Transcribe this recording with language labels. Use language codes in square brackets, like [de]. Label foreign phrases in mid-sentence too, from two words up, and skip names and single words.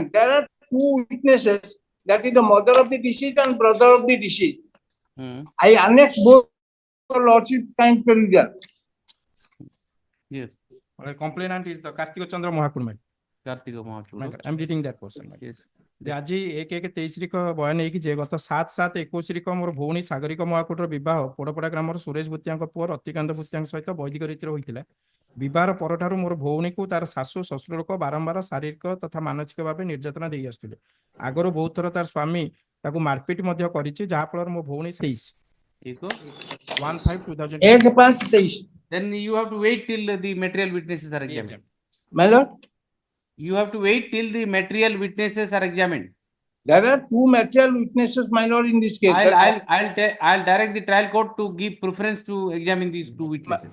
[en] There are 2 witnesses, that is the mother of the deceased and brother of the deceased. I annexed both, your Lordship kind perusal. Yes. Complainant is the Kartika Chandra Mahakurma. Kartika Mahakurma. I'm reading that portion. Yes. [or] ଆଜି 1/1/23 ବୟାନ ହେଇକି ଯେ ଗତ 7/7/21 ମୋର ଭଉଣୀ ସାଗରିକା ମହାକୁଟର ବିବାହ ପୋଡପଡା ଗ୍ରାମର ସୁରେଶ ଭୂତିଆଙ୍କ ପୁଅ ରତିକାନ୍ତ ଭୂତିଆଙ୍କ ସହିତ ବୈଦିକ ରୀତିରେ ହୋଇଥିଲା। ବିବାହର ପରଠାରୁ ମୋର ଭଉଣୀକୁ ତାର ଶାଶୁ ଶ୍ୱଶୁର ଲୋକ ବାରମ୍ବାର ଶାରୀରିକ ତଥା ମାନସିକ ଭାବେ ନିର୍ଯାତନା ଦେଇ ଆସୁଥିଲେ। ଆଗରୁ ବହୁତ ଥର ତାର ସ୍ୱାମୀ ତାକୁ ମାରପିଟ ମଧ୍ୟ କରିଛି, ଯାହା ଫଳରେ ମୋ ଭଉଣୀ 1/5/2023 [en] Then you have to wait till the material witnesses are examined. My lord, you have to wait till the material witnesses are examined. There are 2 material witnesses, my lord, in this case. I'll direct the trial court to give preference to examine these 2 witnesses.